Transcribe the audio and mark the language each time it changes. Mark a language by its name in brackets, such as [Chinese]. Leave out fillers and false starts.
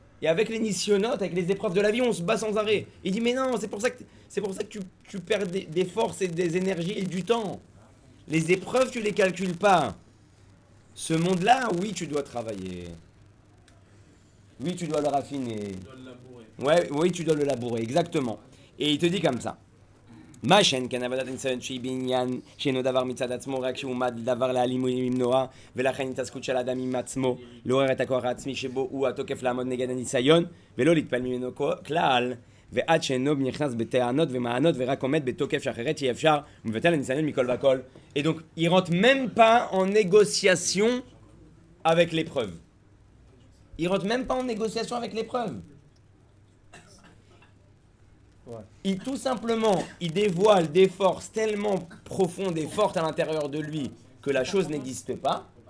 [French] Et avec les nisyonotes, avec les épreuves de la vie, on se bat sans arrêt. Il dit, mais non, c'est pour ça que tu perds des forces et des énergies et du temps. Les épreuves, tu les calcules pas. Ce monde-là, oui, tu dois travailler. Oui, tu dois le raffiner. Tu dois le labourer. Ouais, oui, tu dois le labourer, exactement. Et il te dit comme ça. [Hebrew] מה שאין כן עבודת הניסיון שהיא בעניין שאינו דבר מצד עצמו, רק שהוא עומד דבר להעלים ולמנוע, ולכן התעסקות של האדם עם עצמו, לעורר את הכוח העצמי שבו הוא התוקף לעמוד נגד הניסיון, ולא להתפעל ממנו כלל, ועד שאינו נכנס בטענות ומענות, ורק עומד בתוקף שאחרת שאי אפשר, ומבטל הניסיון מכל וכל. [French] Et donc, il rentre même pas en négociation avec l'épreuve. Il rentre même pas en négociation avec l'épreuve. Il tout simplement, il dévoile des forces tellement profondes et fortes à l'intérieur de lui que la chose n'existe pas.